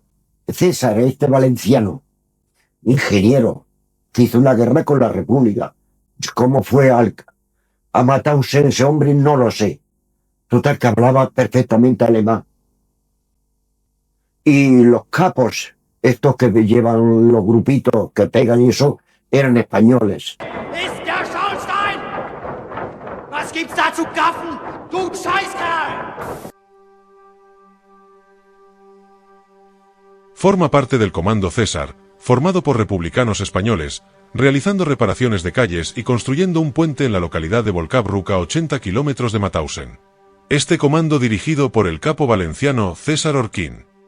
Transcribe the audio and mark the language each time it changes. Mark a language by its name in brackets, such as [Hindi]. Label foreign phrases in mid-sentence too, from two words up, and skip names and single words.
[Spanish] César, este valenciano, ingeniero, que hizo una guerra con la República. ¿Cómo fue a Mauthausen ese hombre? No lo sé. Total, que hablaba perfectamente alemán. Y los capos, estos que llevan los grupitos que pegan y eso, eran españoles. [German] Was gibt's da zu gaffen, du Scheißkerl? [Spanish] Forma parte del Comando César, formado por republicanos españoles, realizando reparaciones de calles y construyendo un puente en la localidad de Volcabruc a 80 kilómetros de Mauthausen. Este comando dirigido por el capo valenciano César Orquín.